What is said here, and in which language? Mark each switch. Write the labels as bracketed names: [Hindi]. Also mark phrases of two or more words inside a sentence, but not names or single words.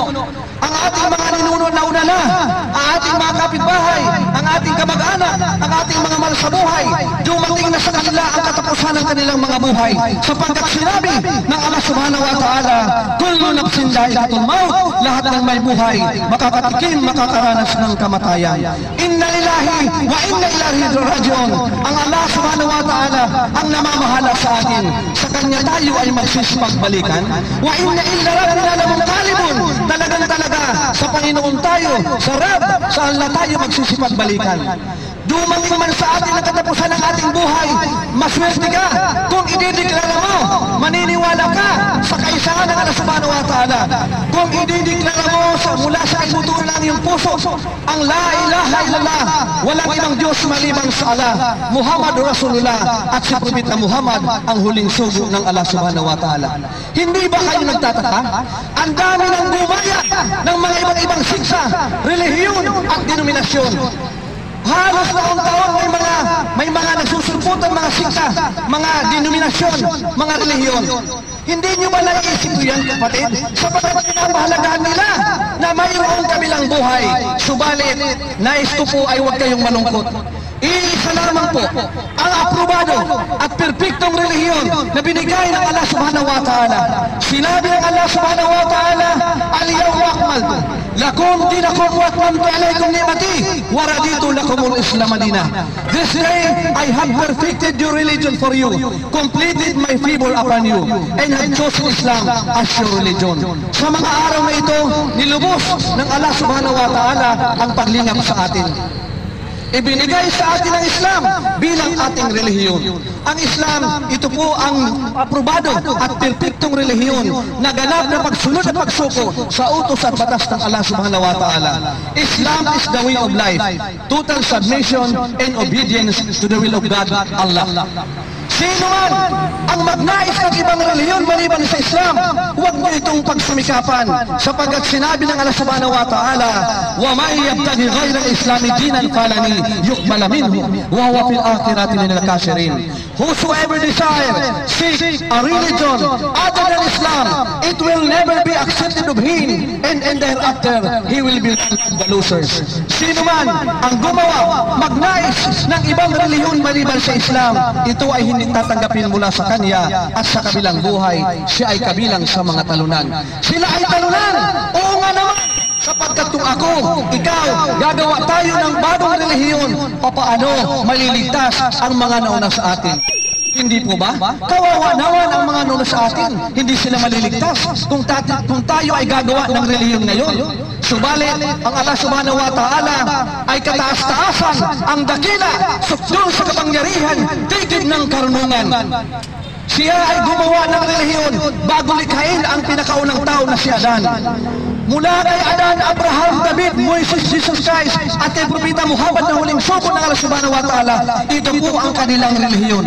[Filipino] Ang ating mga ninuno na una na, ang ating mga kapitbahay, ang ating kamag-anak, ang ating mga mahal sa buhay, dumating na sa kanila ang katapusan ng kanilang mga buhay, sapagkat sinabi ng Allah [Arabic] سبحانه وتعالى كل نفس ذائقة الموت, [Filipino] lahat ng may buhay makakatikim, makakaranas ng kamatayan. [Arabic] إنا لله وإنا إليه راجعون. [Filipino] Ang Allah [Arabic] سبحانه وتعالى [Filipino] ang namamahala sa atin, sa kanya tayo ay magsisipagbalikan. [Arabic] وإنا إلى ربنا لمنقلبون. [Filipino] Talagang talaga sa Panginoon tayo, sa Rab, sa Allah tayo magsisipagbalikan. Dumating man sa atin ang katapusan ng ating buhay, maswerte ka kung idideklara mo, maniniwala ka sa kaisahan ng Allah [Arabic] سبحانه وتعالى. [Filipino] Kung idideklara mo mula sa ibutuan ng iyong puso ang [Arabic] لا إله إلا الله, [Filipino] walang ibang Diyos maliban sa Allah, [Arabic] محمد رسول الله, [Filipino] at si Propeta Muhammad ang huling sugo ng Allah [Arabic] سبحانه وتعالى. [Filipino] Hindi ba kayo nagtataka? Ang dami ng gumaya ng mga ibang siksa, relihiyon at denominasyon. Halos taon-taon may mga nagsusulputan, mga siksa, mga denominasyon, mga relihiyon. Hindi nyo ba naisip yan, kapatid? Sapagkat pinapahalagahan nila na mayroong kabilang buhay. Subalit, nais ko po ay huwag kayong malungkot. Iisa lamang po ang aprobado at perpektong relihiyon na binigay ng Allah [Arabic] سبحانه وتعالى. [Filipino] Sinabi ng Allah [Arabic] سبحانه وتعالى اليوم أكملت لكم دينكم وأتممت عليكم نعمتي ورضيت لكم الإسلام دينا. [English] This day I have perfected your religion for you, completed my favor upon you, and have chosen Islam as your religion. [Filipino] Sa mga araw na ito, nilubos ng Allah [Arabic] سبحانه وتعالى [Filipino] ang paglingap sa atin. Ibinigay sa atin ang Islam bilang ating relihiyon. Ang Islam, ito po ang aprobado at perpektong relihiyon na ganap na pagsunod at pagsuko sa utos at batas ng Allah [Arabic] سبحانه وتعالى. [English] Islam is the way of life, total submission and obedience to the will of God, Allah. [Filipino] Sino man ang magnais ng ibang relihiyon maliban sa Islam, huwag mo itong pagsumikapan, sapagkat sinabi ng Allah [Arabic] سبحانه وتعالى ومن يبتغ غير الإسلام دينا فلن يقبل منه وهو في الآخرة من الخاسرين. [English] Whosoever desire seek a religion other than Islam, it will never be accepted of him, and thereafter he will be the losers. [Filipino] Sino man ang gumawa, magnais ng ibang relihiyon maliban sa Islam, ito ay hindi tatanggapin mula sa kanya, at sa kabilang buhay, siya ay kabilang sa mga talunan. Sila ay talunan! Oo nga naman! Sapagkat kung ako, ikaw, gagawa tayo ng bagong relihiyon, papaano maliligtas ang mga nauna sa atin? Hindi po ba? Kawawa naman ang mga nauna sa atin. Hindi sila maliligtas kung tayo ay gagawa ng relihiyon ngayon. Subalit, ang Allah [Arabic] سبحانه وتعالى [Filipino] ay kataas-taasan, ang dakila, sukdol sa kapangyarihan, tigid ng karunungan. Siya ay gumawa ng relihiyon bago likhain ang pinakaunang tao na si Adan. Mula kay Adan, Abraham, David, Moises, Jesus Christ, at kay Propeta Muhammad na huling sugo ng Allah [Arabic] سبحانه وتعالى, [Filipino] ito po ang kanilang relihiyon.